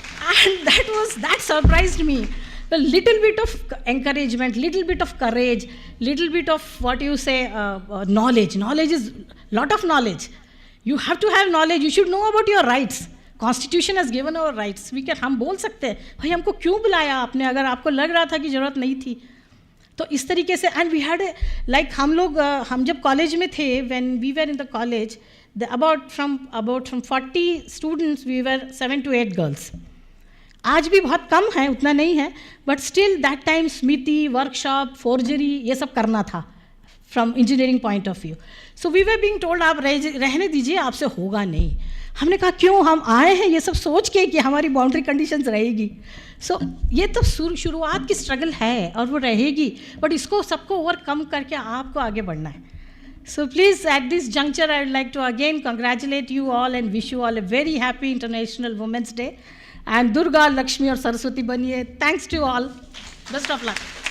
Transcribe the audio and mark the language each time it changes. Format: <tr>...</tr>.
<en>And that surprised me. A little bit of encouragement, little bit of courage, little bit of what you say, knowledge. Knowledge is lot of knowledge. You have to have knowledge. You should know about your rights. Constitution has given our rights.</en> <hi>हम बोल सकते हैं, भाई हमको क्यों बुलाया आपने, अगर आपको लग रहा था कि ज़रूरत नहीं थी. तो इस तरीके से,</hi> <en>and we had like</en> <hi>हम जब कॉलेज में थे,</hi> <en>when we were in the college, about from 40 students, we were 7 to 8 girls.</en> <hi>आज भी बहुत कम है, उतना नहीं है,</hi> <en>but still that time</en> <hi>Smiti, workshop, forgery, ये सब करना था</hi> <en>From engineering point of view. So we were being told,</en> <hi>आप रहने दीजिए, आपसे होगा नहीं. हमने कहा क्यों हम आए हैं ये सब सोच के कि हमारी बाउंड्री कंडीशंस रहेगी. सो ये तो शुरुआत की स्ट्रगल है और वो रहेगी, बट इसको सबको ओवरकम करके आपको आगे बढ़ना है.</hi> <en>So please, at this juncture, I would like to again congratulate you all and wish you all a very happy International Women's Day.</en> <hi>And Durga, Lakshmi और सरस्वती बनिए.</hi> <en>Thanks to you all. Best of luck.</en>